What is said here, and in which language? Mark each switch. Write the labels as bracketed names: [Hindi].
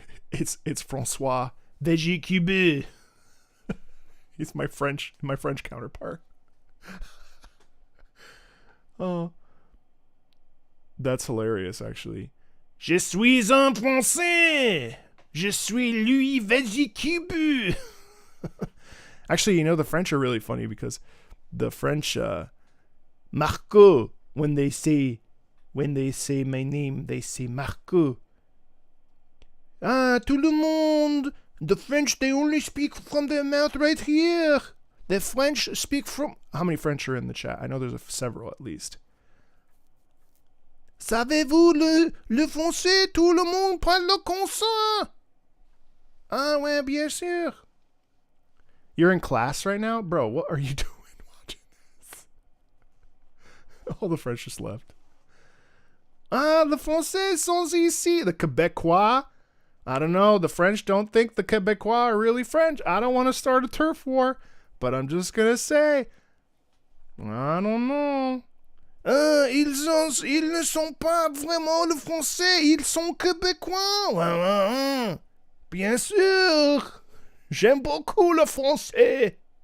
[English] It's Francois Veggie Cube. He's my French counterpart. Oh. That's hilarious, actually. [French] Je suis un Français. Je suis Louis Veggie Cube. [English] Actually, you know, the French are really funny because the French, Marco, when they say my name, they say Marco. [French] Ah, tout le monde. [English] The French, they only speak from their mouth right here. The French speak from... How many French are in the chat? I know there's several at least. [French] Savez-vous le français? Tout le monde parle le consent. Ah ouais, bien sûr. [English] You're in class right now? Bro, what are you doing watching this? All the French just left. [French] Ah, le français sont ici. [English] The Quebecois. I don't know. The French don't think the Quebecois are really French. I don't want to start a turf war, but I'm just going to say, I don't know. [French] Ils ne sont pas vraiment le français. Ils sont Québécois. Bien sûr. J'aime beaucoup le français.